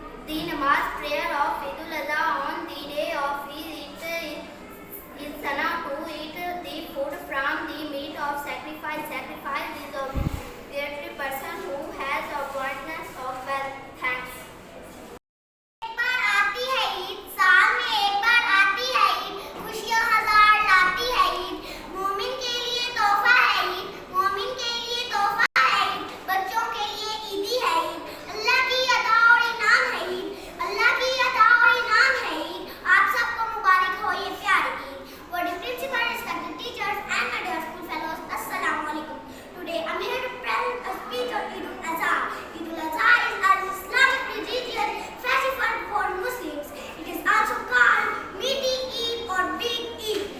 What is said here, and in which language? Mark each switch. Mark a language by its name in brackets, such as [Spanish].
[English] The namaz prayer of Eid al-Adha on the day of Eid is sunnah to eat the food from the meat of sacrifice. Sacrifice is obligatory person who has abundance of wealth. Thanks. [Urdu] ایک بار آتی ہے عید، سال میں ایک بار آتی ہے عید، خوشیاں ہزار لاتی ہے عید. مومن کے لیے تحفہ ہے عید، مومن کے لیے تحفہ ہے عید، بچوں کے لیے عیدی ہے عید. اللہ کی عطا اور انعام ہے عید، اللہ کی عطا اور انعام ہے عید. آپ سب کو مبارک ہو یہ پیاری عید. [English] What the principal, respected teachers and my dear school fellows, Assalamu alaikum. Today I'm here to present a speech on Eid al-Adha. Eid al-Adha is an Islamic religious festival for Muslims. It is also called Meaty Eid or Big Eid.